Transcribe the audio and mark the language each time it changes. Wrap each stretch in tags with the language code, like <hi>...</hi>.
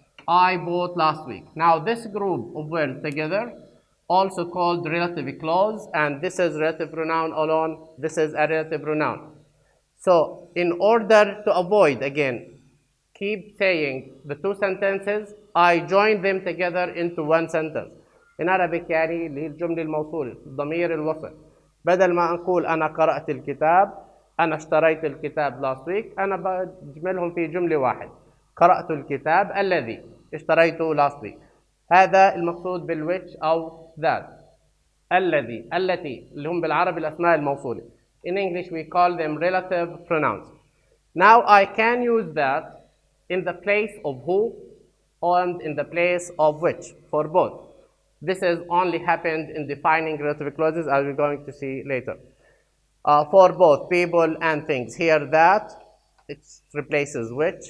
<en>I bought last week. Now this group of words together, also called relative clause, and this is relative pronoun alone, this is a relative pronoun. So in order to avoid, again, keep saying the two sentences, I join them together into one sentence. In Arabic</en> <ar>يعني اللي هي الجملة الموصولة ضمير الوصل. بدل ما نقول أنا قرأت الكتاب، أنا اشتريت الكتاب</ar> <en>last week،</en> <ar>أنا بجملهم في جملة واحد. قرأت الكتاب الذي اشتريته</ar> <en>last week.</en> <ar>هذا المقصود بالwhich أو that. الذي، التي اللي هم بالعربي الأسماء الموصولة.</ar> <en>In English we call them relative pronouns. Now I can use that in the place of who and in the place of which for both. This has only happened in defining relative clauses, as we're going to see later. For both people and things. Here that, it replaces which.</en>